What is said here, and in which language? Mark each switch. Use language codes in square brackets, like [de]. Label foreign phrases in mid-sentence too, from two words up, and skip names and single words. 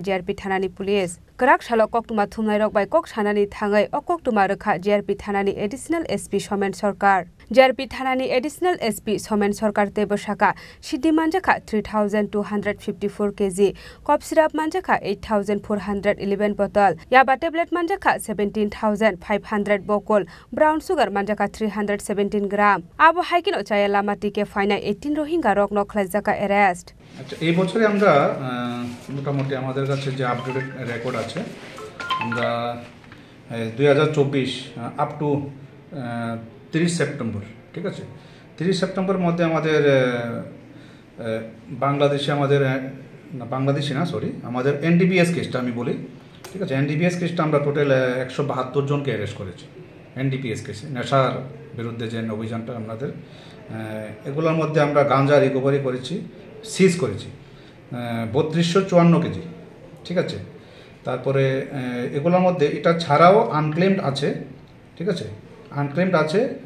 [brx] जेआरपी थानानि पुलिस गराक साल कक्टुमा थुमनाय रगबाय कक सानानि थाङै अ कक्टुमा रोखा जेआरपी थानानि [en] additional SP [brx] सोमेन सरकार जेआरपी थानानि [en] additional SP [brx] सोमेन सरकार तेबसाका सिद्धि मानजाखा 3254 केजी [en] cough syrup [brx] मानजाखा 8411 बोतल याबा टेब्लेट मानजाखा 17500 बोकल [en] brown sugar [brx] मानजाखा 317 ग्राम आबो हाइकिनो चाया लामा टिके फाइना 18 रोहिंगा रगनो खलायजाका अरेस्ट [bn] আচ্ছা এই বছরে আমরা মোটামুটি আমাদের কাছে যে [en] updated record [bn] আছে আমরা 2024 [en] up to [bn] 30 সেপ্টেম্বর ঠিক আছে 30 সেপ্টেম্বরের মধ্যে আমাদের বাংলাদেশে আমাদের বাংলাদেশি না সরি আমাদের এনডিপিএস কেসটা আমি বলি ঠিক আছে এনডিপিএস কেসটা আমরা টোটাল 172 জনকে অ্যারেস্ট করেছি এনডিপিএস কেসে নেশার বিরুদ্ধে যে অভিযানটা আমাদের এগুলোর মধ্যে আমরা গাঁজা রিকভারি করেছি সিজ করেছি 3254 কেজি ঠিক আছে তারপরে এগুলোর মধ্যে এটা ছাড়াও আনক্লেমড আছে ঠিক আছে আনক্লেমড আছে